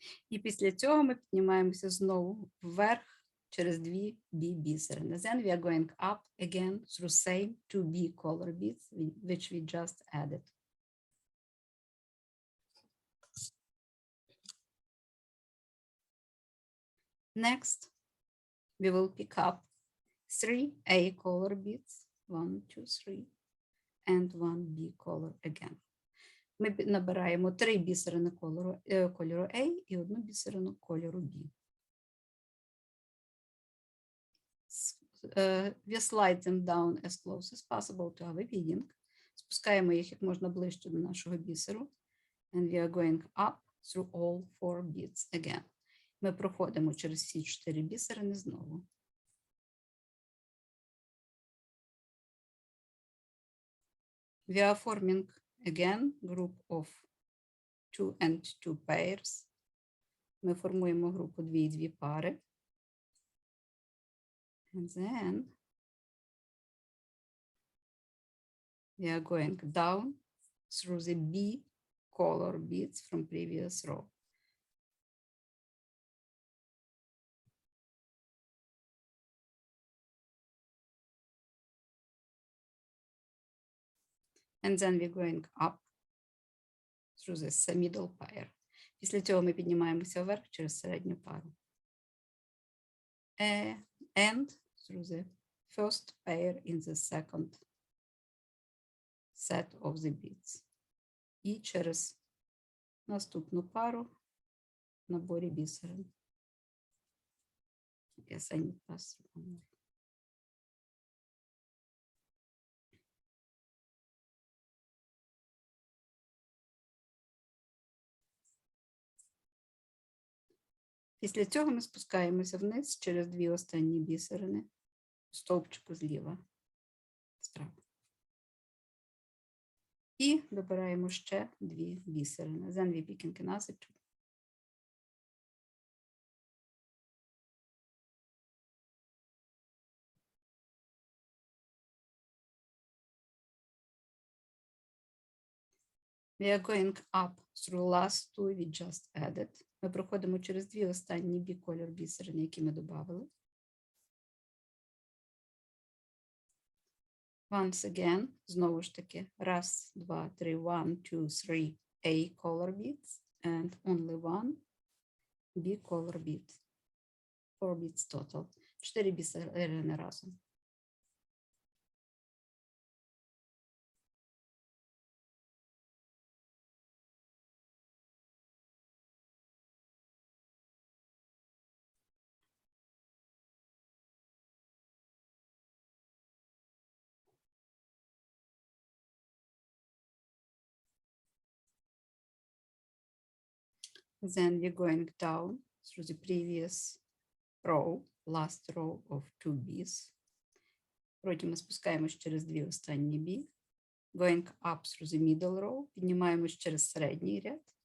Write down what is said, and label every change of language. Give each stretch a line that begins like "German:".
Ukrainian: І після цього ми піднімаємося знову вверх через 2 B бісерини.
English: Then we are going up again through same 2 B color beads, which we just added. Next, we will pick up 3 A color beads, 1, 2, 3, and 1 B color again.
Ukrainian: Ми набираємо 3 бісерини кольору A і 1 бісерину кольору B.
English: We slide them down as close as possible to our beading.
Ukrainian: Спускаємо їх як можна ближче до нашого бісеру.
English: And we are going up through all 4 beads again.
Ukrainian: Ми проходимо через всі 4 бісерини знову.
English: We are forming again group of 2 and 2 pairs.
Ukrainian: Ми формуємо групу 2 і 2 пари.
English: And then we are going down through the B color beads from previous row. And then we're going up through this middle pair.
Ukrainian: Після цього ми піднімаємося вверх через середню пару.
English: And through the first pair in the second set of the beads.
Ukrainian: І через наступну пару в наборі бісерин.
English: Yes, I need pass through.
Ukrainian: Після цього ми спускаємося вниз через 2 останні бісерини у стовпчику зліва справа. І вибираємо ще 2 бісерини.
English: Then we picking another 2. We are going up through last two we just added.
Ukrainian: Ми проходимо через дві останні біколір бісерини, які ми додали.
English: Once again,
Ukrainian: знову ж таки, раз, два, три,
English: 1, 2, 3 A color beads and only one B color bead. 4 beads total.
Ukrainian: 4 бісерини разом.
English: Then we're going down through the previous row, last row of 2 B's.
Ukrainian: Потім ми спускаємось через дві останні B.
English: Going up through the middle row,
Ukrainian: піднімаємось через середній ряд.